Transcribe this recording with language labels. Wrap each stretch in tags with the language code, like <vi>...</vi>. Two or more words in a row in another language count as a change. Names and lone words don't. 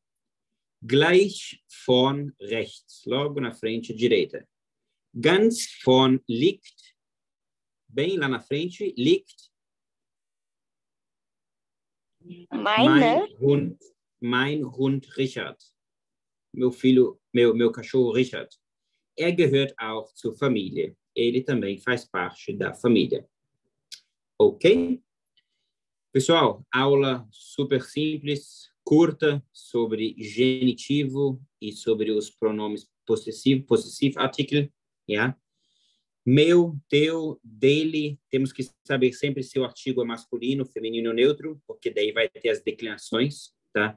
<de>Gleich vorn rechts,</de> <pt>logo na frente direita.</pt> <de>Ganz vorn liegt,</de> <pt>bem lá na frente,</pt> <de>liegt mein Hund Richard.</de> <pt>Meu cachorro Richard.</pt> <de>Er gehört auch zur Familie.</de> <pt>Ele também faz parte da família. Ok? Pessoal, aula super simples, curta, sobre genitivo e sobre os pronomes possessivo artikel. Yeah? Meu, teu, dele, temos que saber sempre se o artigo é masculino, feminino ou neutro, porque daí vai ter as declinações, tá?</pt>